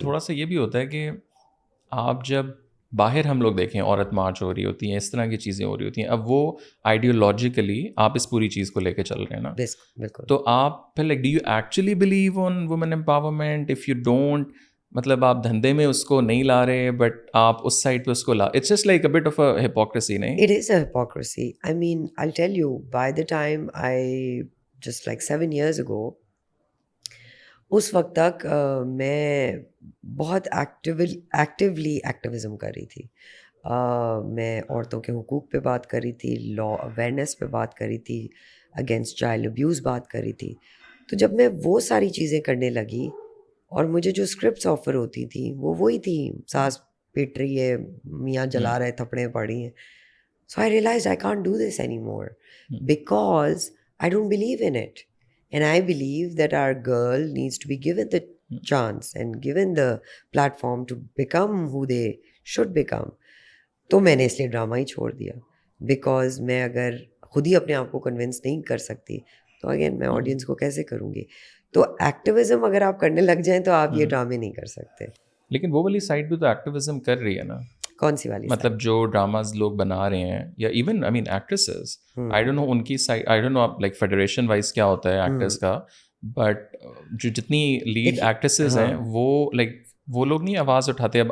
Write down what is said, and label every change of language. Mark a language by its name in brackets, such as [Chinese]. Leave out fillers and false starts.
[Urdu] تھوڑا سا یہ بھی ہوتا ہے کہ آپ جب باہر ہم لوگ دیکھیں عورت مارچ ہو رہی ہوتی ہیں, اس طرح کی چیزیں ہو رہی ہوتی ہیں, اب وہ آئیڈیولوجیکلی آپ اس پوری چیز کو لے کے چل رہے ہیں نا, بالکل. تو آپ پھر like [English] Do you actually believe on woman empowerment? If you don't, [Urdu] مطلب آپ دھندے میں اس کو نہیں لا رہے بٹ آپ اس سائڈ پہ اس کو لا, [English] it's just like a bit of a hypocrisy, [Urdu] نہیں؟ [English] It is a hypocrisy. I mean, I'll tell you, by the time just like 7 years ago, [Urdu] اس وقت تک میں بہت ایکٹیولی ایکٹیویزم کر رہی تھی. میں عورتوں کے حقوق پہ بات کر رہی تھی, لا اویئرنیس پہ بات کر رہی تھی, اگینسٹ چائلڈ ابیوز بات کر رہی تھی. تو جب میں وہ ساری چیزیں کرنے لگی اور مجھے جو اسکرپٹس آفر ہوتی تھیں وہ وہی تھیں, ساس پیٹ رہی ہے, میاں جلا رہے, تھپڑیں پڑ رہی ہیں. [English] So I realized I can't do this anymore because I don't believe in it. And I believe that our girl needs to be given the chance and given the platform to become who they should become. [Urdu] تو میں نے اس لیے drama ہی چھوڑ دیا, because میں اگر خود ہی اپنے آپ کو کنونس نہیں کر سکتی تو اگین میں آڈینس کو کیسے کروں گی. تو ایکٹیویزم اگر آپ کرنے لگ جائیں تو آپ یہ ڈرامے نہیں کر سکتے. لیکن وہ والی سائڈ بھی تو ایکٹیویزم کر رہی ہے نا. کون سی والی؟ مطلب جو ڈراماز لوگ بنا رہے ہیں, یا even I main actresses, I don't know ان کی side, [English] I don't know like federation wise [Urdu] کیا ہوتا ہے ایکٹرس کا, بٹ جو جتنی لیڈ ایکٹریسز ہیں وہ لائک وہ لوگ نہیں آواز اٹھاتے.